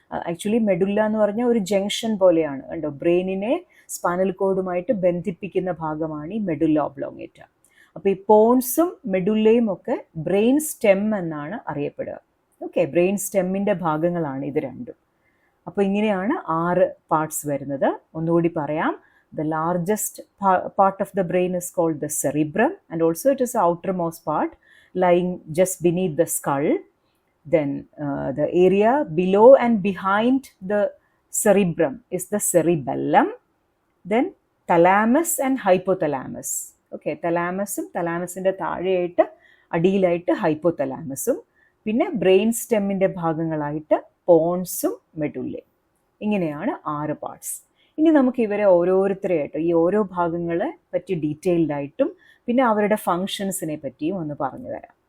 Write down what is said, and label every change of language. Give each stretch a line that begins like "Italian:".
Malayalam: Actually medulla എന്ന് പറഞ്ഞാൽ ഒരു ജംഗ്ഷൻ പോലെയാണ്. കണ്ടോ, ബ്രെയിനിനെ സ്പൈനൽ കോഡുമായിട്ട് ബന്ധിപ്പിക്കുന്ന ഭാഗമാണ് ഈ മെഡുല്ല ഒബ്ലോങ്ങേറ്റ. അപ്പോൾ ഈ പോൺസും മെഡുല്ലയും ഒക്കെ ബ്രെയിൻ സ്റ്റെം എന്നാണ് അറിയപ്പെടുക. ഓക്കെ, ബ്രെയിൻ സ്റ്റെമ്മിൻ്റെ ഭാഗങ്ങളാണ് ഇത് രണ്ടും. അപ്പോൾ ഇങ്ങനെയാണ് 6 പാർട്സ് വരുന്നത്. ഒന്നുകൂടി പറയാം.
English: The largest part of the brain is called the cerebrum, and also it is the outermost part lying just beneath the skull. Then the area below and behind the cerebrum is the cerebellum. Then thalamus and hypothalamus.
Malayalam: Okay, thalamusum, thalamusinte താഴെയായിട്ട് അടിയിലായിട്ട് ഹൈപ്പോതലാമസും, പിന്നെ brain സ്റ്റെമ്മിൻ്റെ ഭാഗങ്ങളായിട്ട് പോൺസും മെഡുല്ലയും. ഇങ്ങനെയാണ് 6 parts. ഇനി നമുക്ക് ഇവരെ ഓരോരുത്തരെയായിട്ടും ഈ ഓരോ ഭാഗങ്ങളെ പറ്റി ഡീറ്റെയിൽഡായിട്ടും പിന്നെ അവരുടെ ഫങ്ഷൻസിനെ പറ്റിയും ഒന്ന് പറഞ്ഞു തരാം.